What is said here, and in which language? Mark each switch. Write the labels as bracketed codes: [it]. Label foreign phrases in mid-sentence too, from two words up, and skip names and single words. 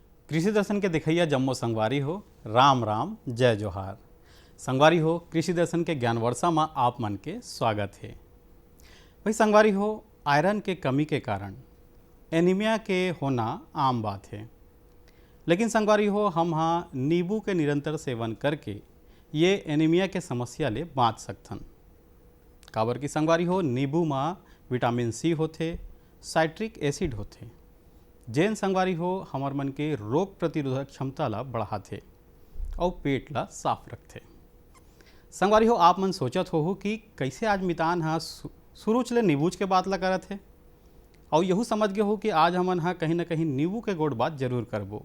[hne] कृषि दर्शन के दिखैया जम्मो संगवारी हो, राम राम जय जोहार। संगवारी हो, कृषि दर्शन के ज्ञान वर्षा में आप मन के स्वागत है। भाई संगवारी हो, आयरन के कमी के कारण एनीमिया के होना आम बात है, लेकिन संगवारी हो हम हाँ नींबू के निरंतर सेवन करके ये एनीमिया के समस्या ले बाँच सकथन। काबर की संगवारी हो, नींबू में विटामिन सी होते, [en] citric acid [hne] होते, जेन संगवारी हो हमर मन के रोग प्रतिरोधक क्षमता ला बढ़ाते और पेट ला साफ रखते। संगवारी हो, आप मन सोचत हो कि कैसे आज मितान हाँ शुरू चले नींबूज के बात ला करत है और यहू समझ गए हो कि आज हमन हाँ कहीं ना कहीं नींबू के गोड़ बात जरूर करबो।